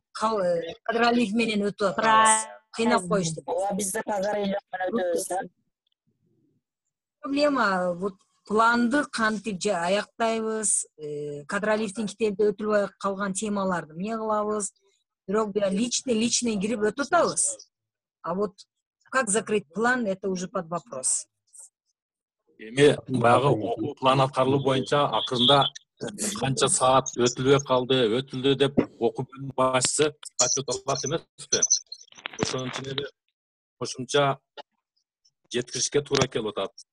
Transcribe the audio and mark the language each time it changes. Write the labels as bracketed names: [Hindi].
[Kyrgyz] Кадралиев менен өтүп атабыз. Кыйнап коюшту. Бизде Кадралиев менен өтөбүз да. [Russian] Проблема вот [Kyrgyz] планды кантип аяктайбыз, Кадралиевдин китебинде өтүлбөй калган темаларды эмне кылабыз? Бирок личный кирип өтүп атабыз. [Russian] А вот как закрыть план, это уже под вопрос. [Kyrgyz] Эми баягы окуу план аткарылуу боюнча акырында канча саат өтүлбөй калды, өтүлдү деп окуу бөлүм башчысы айтып атат эмеспи? Ошон үчүн эле кошумча жеткиришке туура келип атат.